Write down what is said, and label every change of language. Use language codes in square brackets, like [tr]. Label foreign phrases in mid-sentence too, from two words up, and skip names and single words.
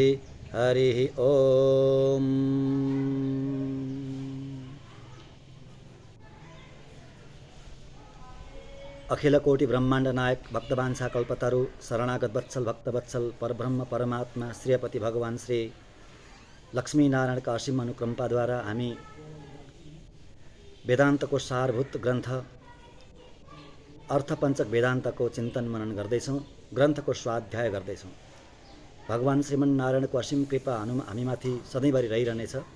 [ne] हरिः ॐ। अखिलकोटि ब्रह्माण्ड नायक भक्तवांछा कल्पतरु शरणागत वत्सल भक्तवत्सल परब्रह्म परमात्मा श्रीपति भगवान श्री लक्ष्मीनारायणका असीम अनुकम्पाद्वारा हामी वेदान्तको सारभूत ग्रन्थ अर्थपञ्चक वेदान्तको चिन्तन मनन गर्दैछौँ। ग्रन्थको स्वाध्याय गर्दैछौँ। भगवान श्रीमन्नारायणको असीम कृपा हामीमाथि सधैँभरि रहिरहनेछ।